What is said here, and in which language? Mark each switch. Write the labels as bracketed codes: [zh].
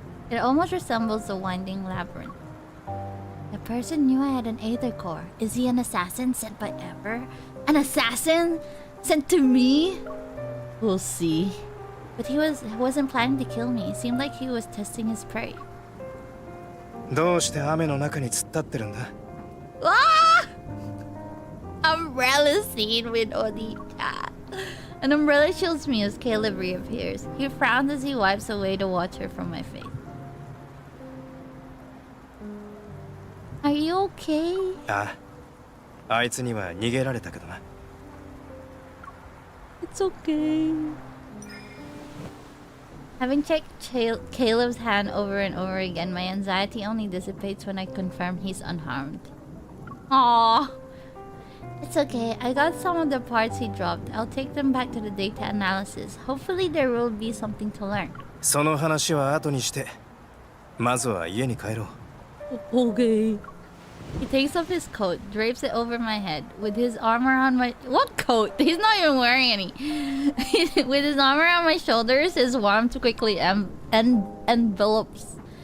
[en] It almost resembles a winding labyrinth. The person knew I had an Aether core. Is he an assassin sent by Ever? An assassin sent to me? We'll see. But he wasn't planning to kill me. It seemed like he was testing his prey. [ja] どうして雨の中に突っ立ってるんだ？ Ah! [en] Umbrella scene with Onita. An umbrella shields me as Caleb reappears. He frowns as he wipes away the water from my face. Are you okay? [ja] ああ、あいつには逃げられたけどな。 [en] It's okay. Having checked Caleb's hand over and over again, my anxiety only dissipates when I confirm he's unharmed. Aww. It's okay. I got some of the parts he dropped. I'll take them back to the data analysis. Hopefully there will be something to learn. [ja] その話は後にして、まずは家に帰ろう。 [en] Okay. He takes off his coat, drapes it over my head. With his arm around my... What coat? He's not even wearing any. With his arm around my shoulders, his warmth quickly envelops?